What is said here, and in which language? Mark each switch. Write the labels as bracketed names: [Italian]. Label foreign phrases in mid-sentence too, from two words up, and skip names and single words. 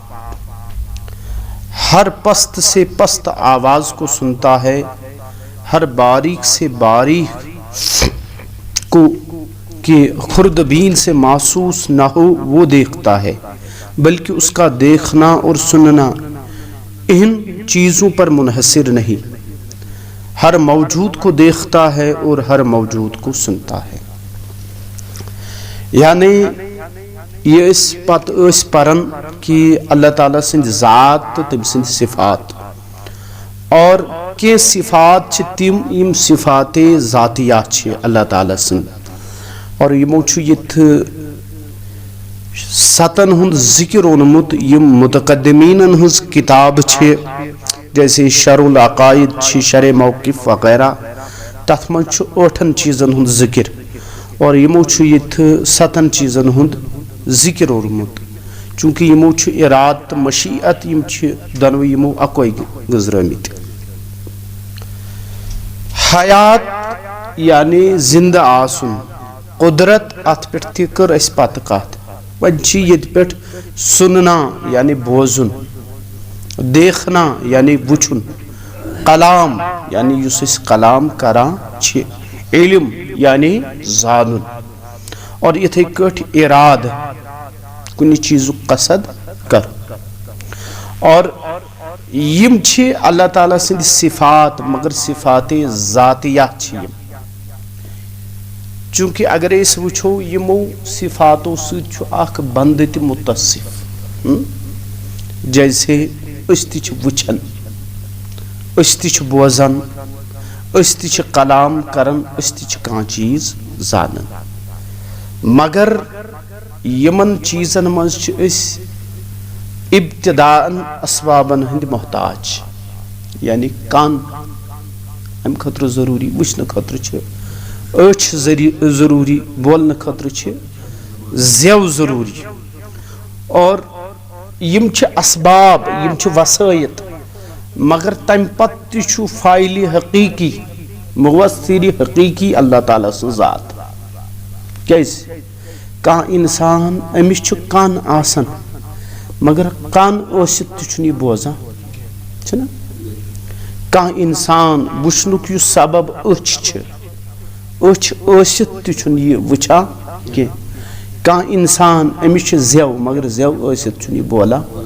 [Urdu] ہر پست سے پست آواز کو سنتا ہے، ہر باریک سے باریک کو کہ خوردبین سے محسوس نہ ہو وہ دیکھتا ہے، بلکہ اس کا دیکھنا اور سننا ان چیزوں پر منحصر نہیں، ہر موجود کو دیکھتا ہے اور ہر موجود کو سنتا ہے۔ [Kashmiri] یعنی یہ اس پت اس پرن کہ اللہ تعالیٰ سند ذات تم سند صفات اور کہ صفات چھ تم یم صفات ذاتیات چھ اللہ تعالیٰ سند، اور یمو چھ یت ستن ہند ذکر اونمت یم متقدمین ہنز کتاب چھ، جیسے شرح العقائد چھ، شرح موقف وغیرہ، تتھ من چھ 8 چیزن ہند ذکر، اور یمو چھ یت 7 چیزن ہند ذکر اونمت، چونکہ یمو چھ اراد مشیعت یم چھ دنو یمو اکوئی گزرمت۔ حیات یعنی زندہ آسن، قدرت ات پہ تہ کر اس پتہ کت، ون چھ یت پہ سننا یعنی بوزن، دیکھنا یعنی وچھن، کلام یعنی یس اس کلام کران چھ، علم یعنی زانن، اور یتھے کٹ اراد کنی چیزو قصد کر، اور یم چھ اللہ تعالیٰ سند صفات، مگر صفات ذاتیہ چھ یم، چونکہ اگر اس وچھو یمو صفاتو سۭتۍ چھُ اکھ بندہ تہِ متصف، جیسے اس تہِ چھِ وچھن، اس تہِ چھِ بوزن، اس تہِ چھِ کلام کرن، اس تہِ چھِ کانٛہہ چیز زانن، مگر یمن چیزن منٛز چھِ أسۍ ابتداءً اسبابن ہند محتاج، یعنی کان ام خطر ضروری، وچھن خطر چھ أچھ ضروری، بولن خطر چھ زیو ضروری، اور یم چھ اسباب، یم چھ وسائط، مگر تم پت تہ چھ فاعل حقیقی، مؤثر حقیقی اللہ تعالیٰ سن ذات، کیاز کانٛہہ انسان امس چھ کان آسان، مگر کان ٲسِتھ تہِ چھُنہٕ یہِ بوزان، چھُنہ؟ کانٛہہ انسان وٕچھنُک یُس سبب أچھ چھِ، أچھ ٲسِتھ تہِ چھُنہٕ یہِ وٕچھان کینٛہہ، کانٛہہ انسان أمِس چھِ زٮ۪و، مگر زٮ۪و ٲسِتھ چھُنہٕ یہِ بولان